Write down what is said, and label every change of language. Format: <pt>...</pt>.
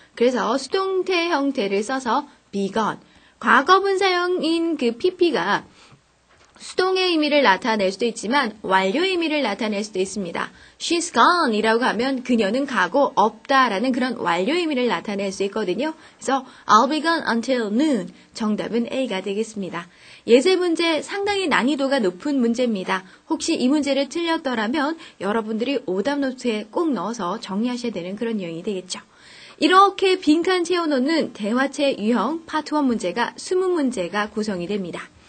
<ko>그래서 수동태 형태를 써서 be gone. 과거분사형인 그 pp가 수동의 의미를 나타낼 수도 있지만 완료 의미를 나타낼 수도 있습니다.</ko> <en>She's gone</en> <ko>이라고 하면 그녀는 가고 없다라는 그런 완료 의미를 나타낼 수 있거든요. 그래서</ko> <en>I'll be gone until noon.</en> <ko>정답은 A가 되겠습니다. 예제 문제 상당히 난이도가 높은 문제입니다. 혹시 이 문제를 틀렸더라면 여러분들이 오답 노트에 꼭 넣어서 정리하셔야 되는 그런 내용이 되겠죠. 이렇게 빈칸 채워놓는 대화체 유형 파트 1 문제가 20문제가 구성이 됩니다.</ko>